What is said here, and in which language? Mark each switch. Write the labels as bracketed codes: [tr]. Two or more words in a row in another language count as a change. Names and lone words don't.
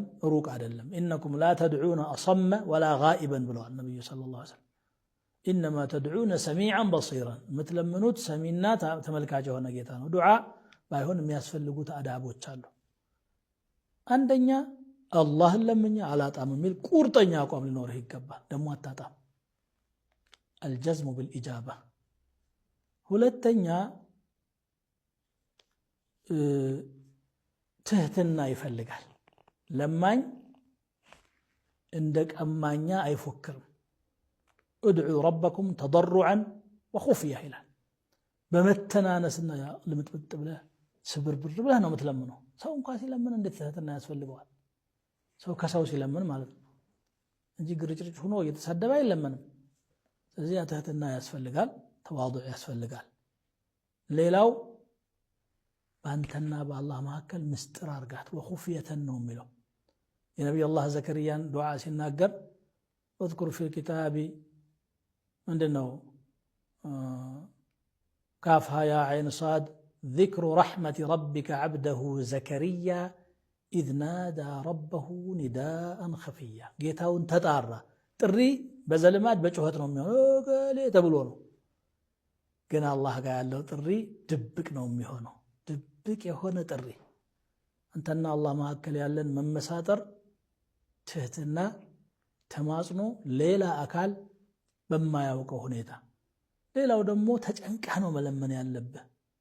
[am] ሩቅ አይደለም። [ar] إنكم لا تدعون أصم ولا غائبا [am] ብለዋል ነቢዩ [ar] صلى الله عليه وسلم። إنما تدعون سميعا بصيرا [am] የምትለምኑት ሰሚና ተመልካች የሆነ ጌታ ነው። ዱዓ ባይሆን የሚያስፈልጉት አዳቦች አሉ። አንደኛ አላህን ለምኜ አላጣም የሚል ቁርጠኛ አቋም ሊኖርህ ይገባል። ደግሞ አታጣም። [ar] الجزم بالإجابة። [am] ሁለተኛ ትህትና ይፈልጋል። ለማኝ እንደ ቀማኛ አይፎክርም። [ar] ادعوا ربكم تضرعا وخفية [am] ይላል። በመተናነስና ልምጥምጥ ብለህ ስብርብር ብለህ ነው የምትለምነው። ሰው እንኳን ሲለምን እንዴት ትህትና ያስፈልገዋል? ሰው ከሰው ሲለምን ማለት ነው እንጂ ግርጭርጭ ሆኖ እየተሳደበ አይለምንም። ስለዚህ ትህትና ያስፈልጋል፣ ተዋዱዕ ያስፈልጋል። ሌላው በአንተና በአላህ መካከል ምስጢር አርጋት ወኹፍየተን ነው የሚለው የነቢዩ አላህ ዘከርያን ዱዓ ሲናገር [ar] اذكر في الكتاب [am] ምንድነው [ar] كاف ها يا عين صاد ذكر رحمة ربك عبده زكريا إذ نادى ربه نداء [am] خفيا ጌታውን ተጣራ። ጥሪ በዘልማድ በጩኸት ነው የሚሆነው ገሌ ተብሎ ነው። ግን አላህ ጋር ያለው ጥሪ ድብቅ ነው የሚሆነው። ድብቅ የሆነ ጥሪ አንተና አላህ መካከል ያለን መመሳጠር፣ ትህትና፣ ተማጽኖ ሌላ አካል በማያውቀው ሁኔታ። ሌላው ደግሞ ተጨንቀህ ነው መለመን ያለብህ።